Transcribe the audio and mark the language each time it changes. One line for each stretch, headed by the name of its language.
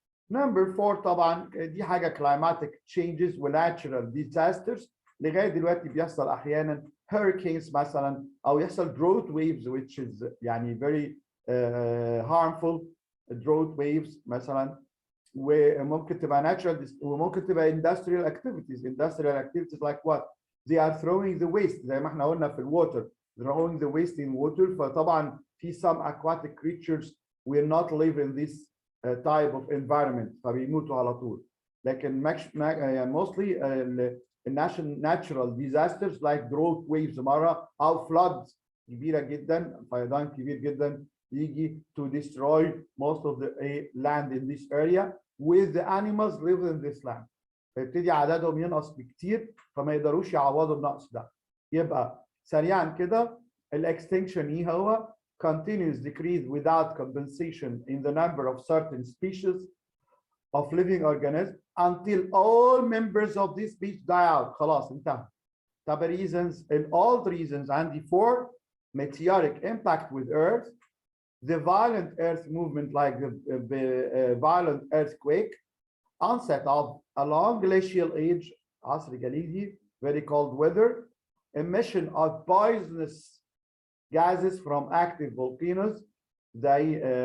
Arabic: نمبر 4 طبعا دي حاجه climatic changes و natural disasters. لغايه دلوقتي بيحصل احيانا hurricanes مثلا او يحصل drought waves which is يعني
English: very harmful drought waves
Arabic: مثلا.
English: وممكن تبقى natural وممكن تبقى industrial activities like what? They are throwing the waste زي ما احنا قلنا في الwater, throwing the waste in water. فطبعا في some aquatic creatures will not live in this type of environment
Arabic: فبيموتوا على طول.
English: لكن mostly natural disasters like drought waves مرة أو floods كبيرة جدا،
Arabic: فيضان كبير جدا يجي
English: to destroy most of the land in this area with the animals live in this land.
Arabic: فيبتدي عددهم ينقص بكتير فما يقدروش يعوضوا النقص ده. يبقى سريعا كده الاكستنكشن ايه هو؟
English: continuous decrease without compensation in the number of certain species of living organisms until all members of this species die out.
Arabic: خلاص انتهى.
English: طب reasons, in all the reasons عندي 4: meteoric impact with earth, the violent earth movement like the violent earthquake, onset of a long glacial age
Arabic: عصر جليدي
English: very cold weather, emission of poisonous gases from active volcanoes زي